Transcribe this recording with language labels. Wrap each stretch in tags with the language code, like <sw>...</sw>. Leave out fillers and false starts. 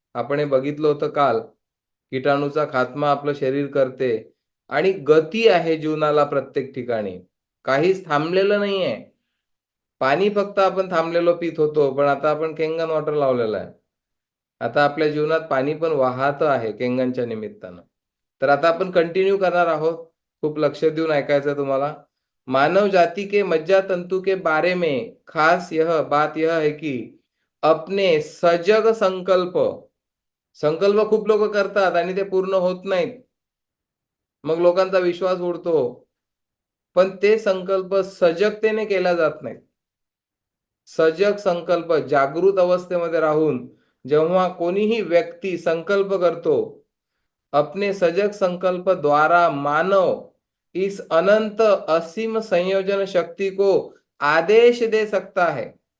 <mr>आपण हे बघितलं होतं काल. कीटाणूचा खात्मा आपलं शरीर करते आणि गती आहे जीवनाला प्रत्येक ठिकाणी. काहीच थांबलेलं नाहीये. पाणी फक्त आपण थांबलेलो पित होतो, पण आता आपण केंगन वॉटर लावलेलं आहे. आता आपल्या जीवनात पाणी पण वाहत आहे केंगनच्या निमित्तानं. तर आता आपण कंटिन्यू करणार आहोत. खूप लक्ष देऊन ऐकायचं तुम्हाला.</mr> <hi>मानव जाति के मज्जा तंतु के बारे में खास यह बात यह है कि अपने सजग संकल्प,</hi> <mr>संकल्प खूप लोक करतात आणि ते पूर्ण होत नाहीत. मग लोकांचा विश्वास उडतो. पण ते संकल्प सजगतेने केला जात नाहीत. सजग संकल्प, जागृत अवस्थेमध्ये राहून जेव्हा कोणीही व्यक्ती संकल्प करतो,</mr> <hi>अपने सजग संकल्प द्वारा मानव इस अनंत असीम संयोजन शक्ति को आदेश दे सकता है.</hi>